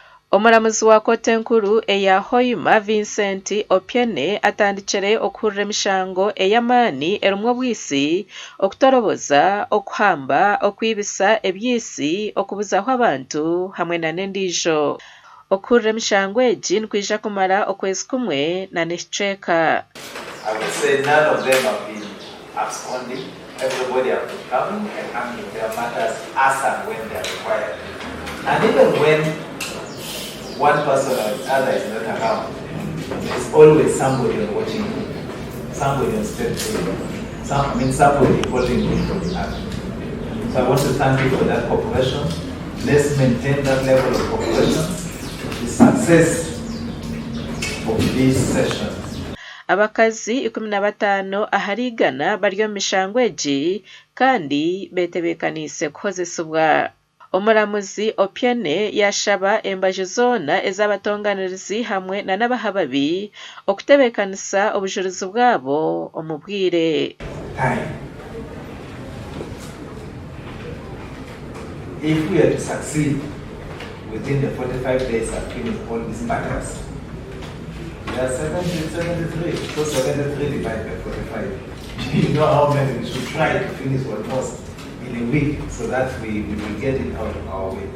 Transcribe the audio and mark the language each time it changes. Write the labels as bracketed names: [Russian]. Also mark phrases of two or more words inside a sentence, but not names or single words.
[Nyoro] Omulamuzi wa kote nkuru eya Hoima Vincent Opiene atandikire okurra emishango ey'amaani erimu obwisi, okutoroboza, okuhamba, okwibisa ebyisi, okubuzaho abantu hamwe n'endiijo. Okurra emishango egi nikwija kumara okwezi kumwe n'ekicweka. [English] I would say none of them have been absconding. Everybody has been coming and handling their matters as and when they are required. And even when one person or the other is not around, there's always somebody watching, somebody on step somebody holding me from the hand. So I want to thank you for that cooperation. Let's maintain that level of cooperation. The success of these sessions. [Nyoro] Abakazi 15 aharigana bari omu mishango egi kandi betebekanise kukozesebwa. Omulamuzi Opiene yashaba embaju zoona ez'abatonganirizi hamwe n'abahababi okutebekanisa obujulizi bwabo omu bwire. [English] If we are to succeed within the 45 days of finish all these matters, there are 73, so 73 divided by 45. You know how many we should try to finish almost in a week so that we will get it out of our way.